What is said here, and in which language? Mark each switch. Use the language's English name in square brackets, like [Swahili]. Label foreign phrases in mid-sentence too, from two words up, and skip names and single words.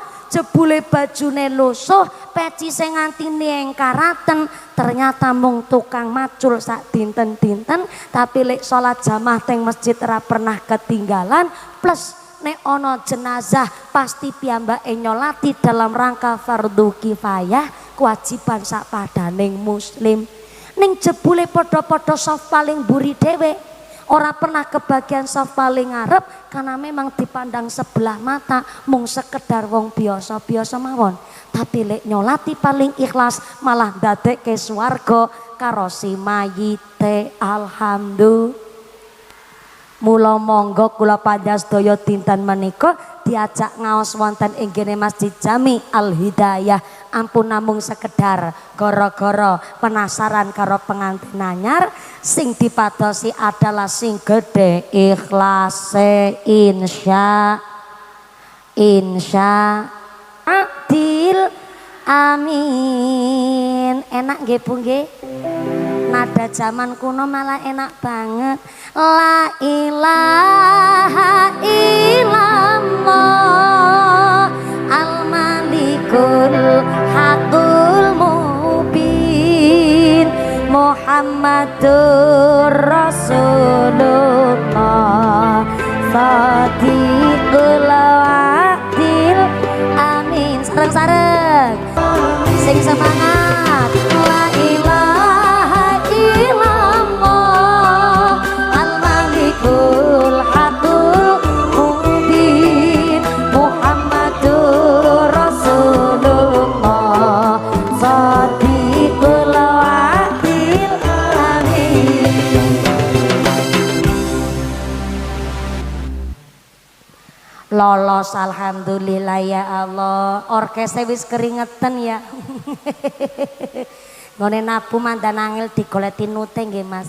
[Javanese] Jebule bajune lusuh, peci sing nganti niengkaraten, ternyata mung tukang macul sak dinten-dinten, tapi lek salat jamaah teng masjid ora pernah ketinggalan, plus nek ana jenazah pasti piyambake nyolati [Indonesian] dalam rangka [Javanese] fardu kifayah, kewajiban sak padaning muslim. Ning jebule padha-padha saf paling mburi dhewe. Ora pernah kebagian saf paling ngarep [Indonesian] karena memang dipandang sebelah mata [Javanese] mung sekedar wong biasa-biasa mawon. Tapi lek nyolati paling ikhlas malah ndadekke swarga karo si mayite. Alhamdulillah. Mula monggo kula panjenengan dinten menika diajak ngaos wonten ing kene Masjid Jami Al Hidayah. Ampun namung sekedar gara-gara penasaran karo pengantin anyar, sing dipadosi adalah sing gede ikhlase insya adil amin. Enak nggih Bu nggih? Nada zaman kuno malah enak banget. [Arabic] لا إله إلا الله الملك الحق المبين محمد رسول الله صادق الوعد الأمين. [Javanese] Sareng-sareng sing semangat. [Arabic] لا إله إلا الله الملك الحق المبين محمد رسول الله صادق الوعد الأمين. [Javanese] Lolos alhamdulillah ya Allah. Orkesnya wis keringetan ya. Ngone nabu mandan angel digoleti nute nggih Mas.